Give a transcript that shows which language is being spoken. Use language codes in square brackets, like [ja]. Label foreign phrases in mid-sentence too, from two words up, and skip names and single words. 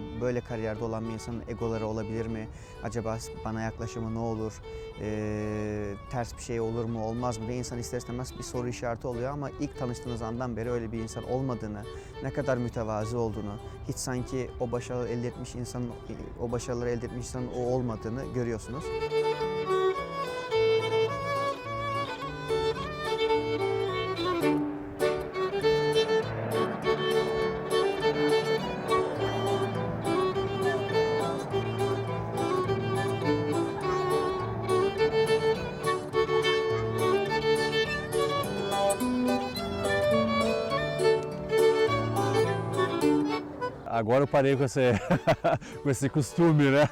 [tr] Böyle kariyerde olan bir insanın egoları olabilir mi? Acaba bana yaklaşımı ne olur? Ters bir şey olur mu, olmaz mı diye insan ister istemez bir soru işareti oluyor ama ilk tanıştığınız andan beri öyle bir insan olmadığını, ne kadar mütevazı olduğunu, hiç sanki o başarıları elde etmiş insanın o olmadığını görüyorsunuz. [pt] Agora eu parei com com esse costume, né?